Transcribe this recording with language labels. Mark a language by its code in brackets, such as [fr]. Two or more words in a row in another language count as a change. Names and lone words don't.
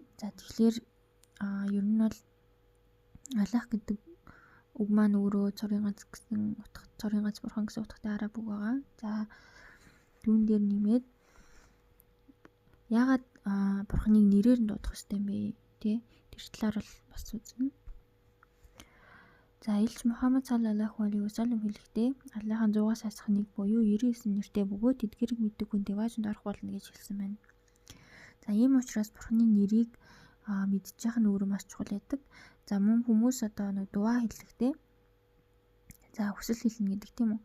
[mn] За тэгэхээр ер нь бол Аллах гэдэг үг маань өөрөө цорын ганц гэсэн утга, цорын ганц бурхан гэсэн утгатай араб үг байгаа. За түүн дээр нэмээд яагаад бурханыг нэрээр нь дуудах ёстой юм бэ? Тэр талаар бол бас үзнэ. За Илч Мухаммад [ar] صلى الله عليه وسلم [mn] хэлэхдээ Аллахын 100-аас асах нэг буюу 99 нэртэй бөгөөд эдгээрийг мэддэг хүн дэваажинд орох болно гэж хэлсэн байна. За ийм учраас бурханы нэрийг мэдчих нь өөрөө маш чухал байдаг. За мөн хүмүүс дуа хэлэхдээ за хүсэл хэлнэ гэдэг тийм үү.